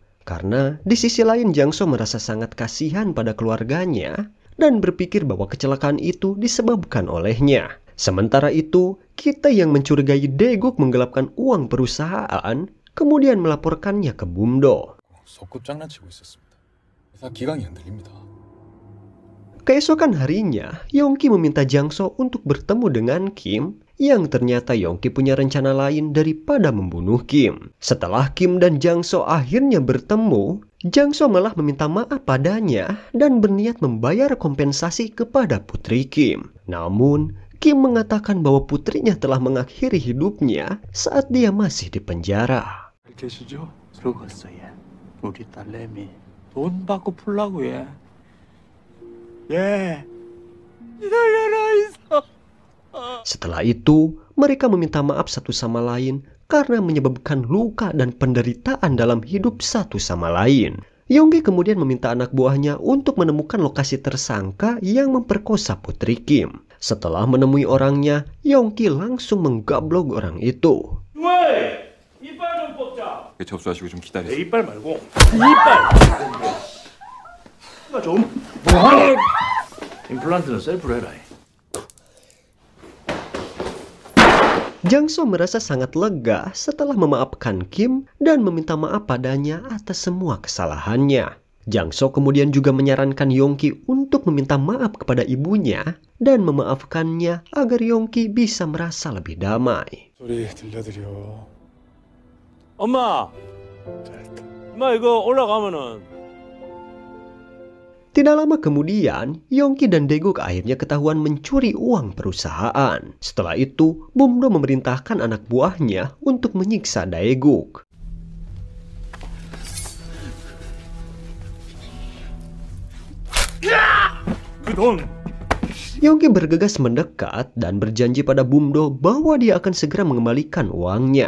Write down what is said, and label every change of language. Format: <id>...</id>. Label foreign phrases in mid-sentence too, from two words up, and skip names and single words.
<id>Karena di sisi lain Jangso merasa sangat kasihan pada keluarganya dan berpikir bahwa kecelakaan itu disebabkan olehnya. Sementara itu, kita yang mencurigai Daeguk menggelapkan uang perusahaan kemudian melaporkannya ke Bumdo.</id> <ko>속급 장난치고 있었습니다. 회사 기강이 흔들립니다.</ko> <id>Keesokan harinya, Yongki meminta Jangso untuk bertemu dengan Kim yang ternyata Yongki punya rencana lain daripada membunuh Kim. Setelah Kim dan Jangso akhirnya bertemu, Jangso malah meminta maaf padanya dan berniat membayar kompensasi kepada putri Kim. Namun, Kim mengatakan bahwa putrinya telah mengakhiri hidupnya saat dia masih di penjara.</id> <ko>계시죠? 죽었어 얘. 우리 딸내미. 돈 받고 풀라고 얘. 예.</ko> <id>Setelah itu, mereka meminta maaf satu sama lain karena menyebabkan luka dan penderitaan dalam hidup satu sama lain. Yongki kemudian meminta anak buahnya untuk menemukan lokasi tersangka yang memperkosa putri Kim. Setelah menemui orangnya, Yongki langsung menggablok orang itu.</id> <ko>왜? 이빨 좀 뽑자. 접수하시고 좀 기다리세요. 내 이빨 말고 이빨. 좀 뭐하니? 임플란트는 셀프로 해라.</ko> <id>Jangso merasa sangat lega setelah memaafkan Kim dan meminta maaf padanya atas semua kesalahannya. Jangso kemudian juga menyarankan Yongki untuk meminta maaf kepada ibunya dan memaafkannya agar Yongki bisa merasa lebih damai.</id> <ko>소리 들려드려. 엄마. 엄마 이거 올라가면은</ko> <id>Tidak lama kemudian, Yongki dan Daeguk akhirnya ketahuan mencuri uang perusahaan. Setelah itu, Bumdo memerintahkan anak buahnya untuk menyiksa Daeguk. Yongki bergegas mendekat dan berjanji pada Bumdo bahwa dia akan segera mengembalikan uangnya.</id>